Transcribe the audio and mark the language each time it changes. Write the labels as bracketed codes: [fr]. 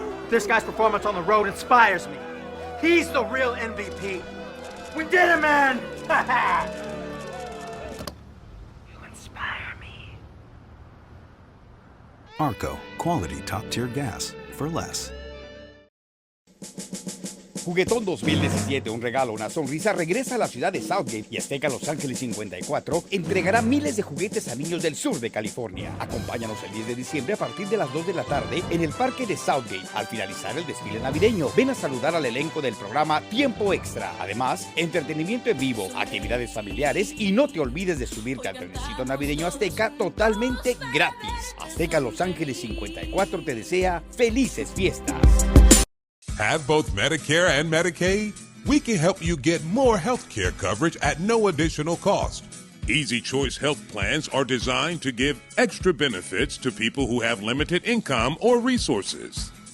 [en] This guy's performance on the road inspires me. He's the real MVP. We did it, man! You inspire me. Arco, quality top-tier gas for less. [es] Juguetón 2017, un regalo, una sonrisa, regresa a la ciudad de Southgate y Azteca Los Ángeles 54 entregará miles de juguetes a niños del sur de California. Acompáñanos el 10 de diciembre a partir de las 2 de la tarde en el parque de Southgate. Al finalizar el desfile navideño, ven a saludar al elenco del programa Tiempo Extra. Además, entretenimiento en vivo, actividades familiares y no te olvides de subirte al trenecito navideño Azteca totalmente gratis. Azteca Los Ángeles 54 te desea felices fiestas. [en] Have both Medicare and Medicaid? We can help you get more health care coverage at no additional cost. Easy Choice health plans are designed to give extra benefits to people who have limited income or resources.